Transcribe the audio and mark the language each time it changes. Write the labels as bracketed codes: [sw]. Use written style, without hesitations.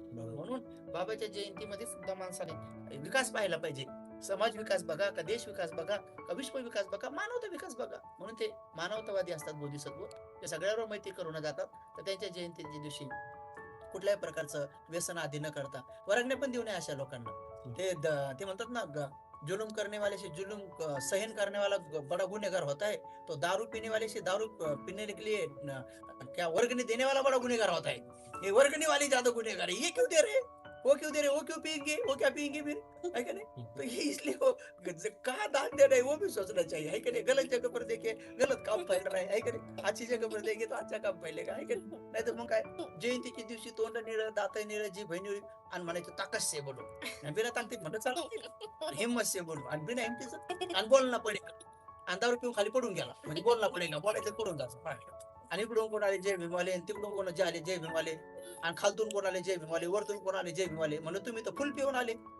[mr] म्हणून बाबाच्या जयंतीमध्ये सुद्धा माणसाने विकास पाहायला पाहिजे. समाज विकास बघा का देश विकास बघा का विश्व विकास बघा, मानवता विकास बघा. म्हणून ते मानवतावादी असतात बोधिसत्व. ते सगळ्यावर मैत्री करून जातात. तर त्यांच्या जयंतीच्या दिवशी कुठल्याही प्रकारचं व्यसन आधी न करता वर्गण्या पण देऊ नये अशा लोकांना. ते म्हणतात ना, [hi] जुलूम करने वाले से जुलूम सहन करने वाला बड़ा गुनहगार होता है, तो दारू पीने वाले से दारू पीने के लिए क्या वर्गणी देने वाला बड़ा गुनहगार होता है. ये वर्गणी वाले ज्यादा गुनहगार है. ये क्यों दे रहे? वो क्यों दे रहे? वो क्यों पियेंगे? वो क्या पियेंगे फिर? है क्या नहीं? तो ये इसलिए वो कहाँ दान दे रहे हैं वो भी सोचना चाहिए, है कि नहीं? गलत जगह पर देखे गलत काम फैल रहा है कि नहीं? अच्छी जगह पर देंगे तो अच्छा काम फैलेगा, है कि नहीं? [mr] नाही तर मग काय, जयंतीच्या दिवशी तोंड निळं, दात निळं, जीभ निळी आणि म्हणायचं [hi] ताकद से बोलो. [mr] आणि बिना ताकदीत म्हणत चालत [hi] हिम्मत से बोलो [mr] आणि बिना हिमतीचं आणि बोलणं पडेल. आणि दारू पिऊन खाली पडून गेला म्हणजे बोलणं पडेल ना, बोलायचं पडून जायचं. आणि इकडून कोण आले जय भीमवाले आणि तिकडून कोण जे आले जय भीमवाले आणि खालतून कोण आले जय भीमवाले, वरतून कोण आले जय भीमवाले. म्हणलं तुम्ही तर फुल पिऊन आले.